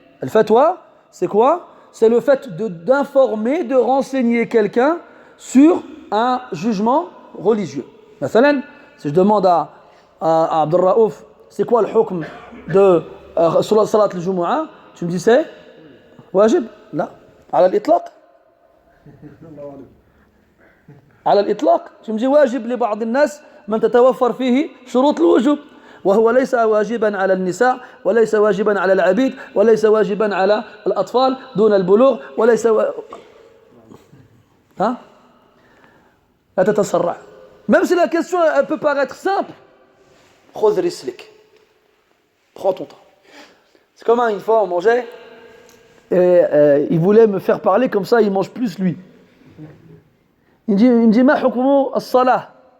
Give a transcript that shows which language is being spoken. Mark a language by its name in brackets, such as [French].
[French] Al-fatwa, c'est quoi? C'est le fait d'informer, de renseigner quelqu'un sur un jugement religieux. Mathalan, si je demande à Abdel Raouf, c'est quoi le hukm de salat al-Jumu'ah, tu me dis c'est wajib? [Arabic] La, ala al-itlaq. على الإطلاق تمجي واجب لبعض الناس من تتوفر فيه شروط الوجوب، وهو ليس واجبا على النساء، وليس واجبا على العبيد، وليس واجبا على الأطفال دون البلوغ، وليس ها؟ لا تتسرع. [French] Même si la question elle peut paraître simple, [Arabic] خذ رسلك. [French] Prends ton temps. C'est comme une fois on mangeait et il voulait me faire parler comme ça, il mange plus lui. Il me dit [Arabic] ma hukmu as-salah.